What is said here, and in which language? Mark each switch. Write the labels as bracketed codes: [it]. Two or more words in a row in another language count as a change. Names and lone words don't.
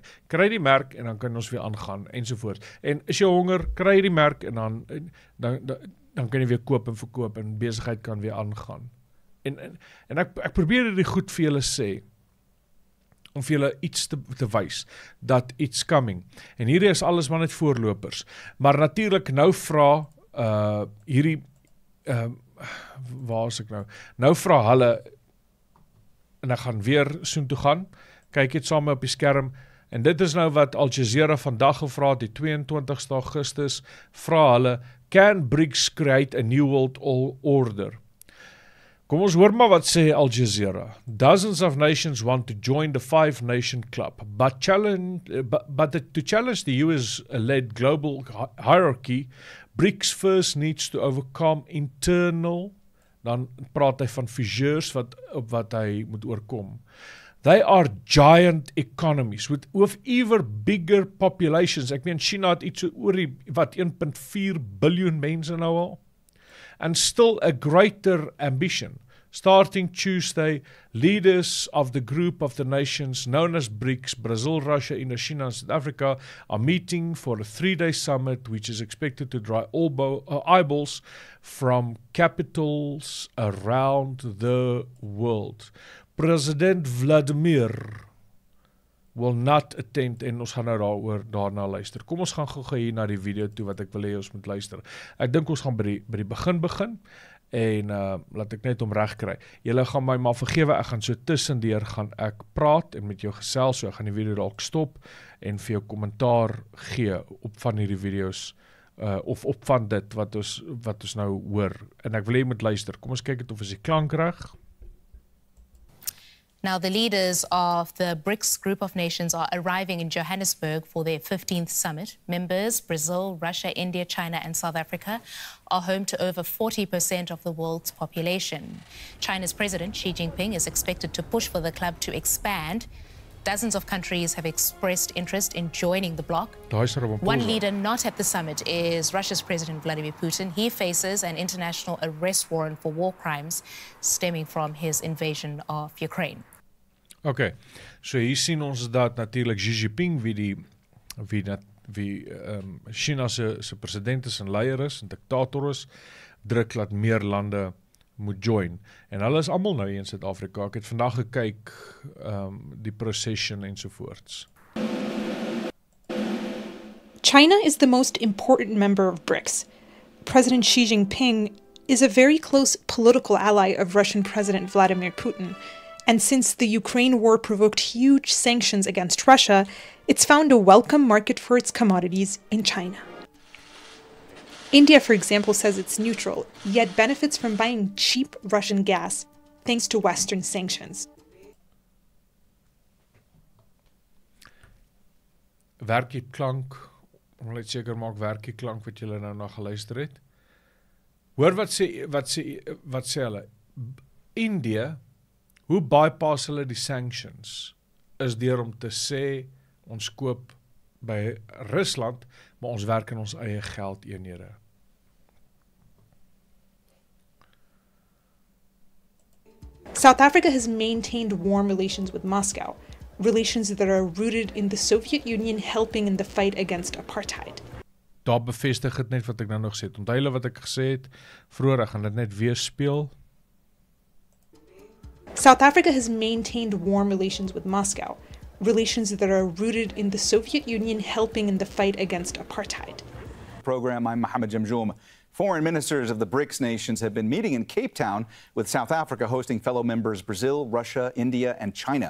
[af] Kry die merk en dan kan ons weer aangaan, ensovoorts. En is jy honger, kry die merk en dan kan jy weer koop en verkoop en besigheid kan weer aangaan. En ek probeer dit goed vir julle sê, om vir julle iets te wys, dat [en] it's coming. [af] En hierdie is alles maar net voorlopers. Maar natuurlik nou vra hierdie waar is ek nou? Nou vra hulle, en ek gaan weer soontoe gaan, kyk dit saam op die skerm, en dit is nou wat Al Jazeera vandag gevra het, die 22 Augustus, vra hulle, [en] can BRICS create a new world order? [af] Kom ons hoor maar wat sê Al Jazeera. [en] Dozens of nations want to join the 5-nation club, but to challenge the US-led global hierarchy, BRICS first needs to overcome internal, [af] dan praat hy van fissures wat hy moet oorkom. [en] They are giant economies with even bigger populations. [af] Ek meen China het iets oor die 1.4 biljoen mense nou al. [en] And still a greater ambition. Starting Tuesday, leaders of the group of the nations known as BRICS, Brazil, Russia, Indonesia, and South Africa, are meeting for a 3-day summit which is expected to draw eyeballs from capitals around the world. President Vladimir will not attend, [af] en ons gaan nou daarna luister. Kom ons gaan gou hier na die video toe wat ek wil hê ons moet luister. Ek dink ons gaan by die begin, en laat ek net om reg kry. Julle gaan my maar vergewe, ek gaan so tussendeur gaan ek praat en met jou gesels, so ek gaan die video dalk stop en vir jou kommentaar gee op van hierdie video's, of op van dit wat ons nou hoor. En ek wil hê jy moet luister. Kom ons kyk of is die klank reg. [en] Now, the leaders of the BRICS group of nations are arriving in Johannesburg for their 15th summit. Members, Brazil, Russia, India, China, and South Africa, are home to over 40% of the world's population. China's President Xi Jinping is expected to push for the club to expand. Dozens of countries have expressed interest in joining the bloc. One One leader not at the summit is Russia's President Vladimir Putin. He faces an international arrest warrant for war crimes stemming from his invasion of Ukraine. [af] Okay, so hier sien ons dat natuurlijk Xi Jinping wie China se president is en leier is en diktator is, druk dat meer lande moet join. En hulle is almal nou hier in Suid-Afrika. Ek het vandag gekyk die procession ensovoorts. [en] China is the most important member of BRICS. President Xi Jinping is a very close political ally of Russian President Vladimir Putin. And since the Ukraine war provoked huge sanctions against Russia, it's found a welcome market for its commodities in China. India, for example, says it's neutral, yet benefits from buying cheap Russian gas thanks to Western sanctions. [af] Werk die klank, om net seker maak werk die klank wat julle nou na geluister het. Hoor wat sê hulle? India, hoe bypass hulle die sanctions, is deur om te sê, ons koop by Rusland, maar ons werk in ons eie geldeenhede. [en] South Africa has maintained warm relations with Moscow, relations that are rooted in the Soviet Union helping in the fight against apartheid. [af] Daar bevestig het net wat ek nou nog sê. Onthou julle wat ek gesê het vroeër, ek gaan dit net weer speel. [en] South Africa has maintained warm relations with Moscow, relations that are rooted in the Soviet Union helping in the fight against apartheid. Program, I'm Mohammed Jamjoom. Foreign ministers of the BRICS nations have been meeting in Cape Town, with South Africa hosting fellow members Brazil, Russia, India, and China.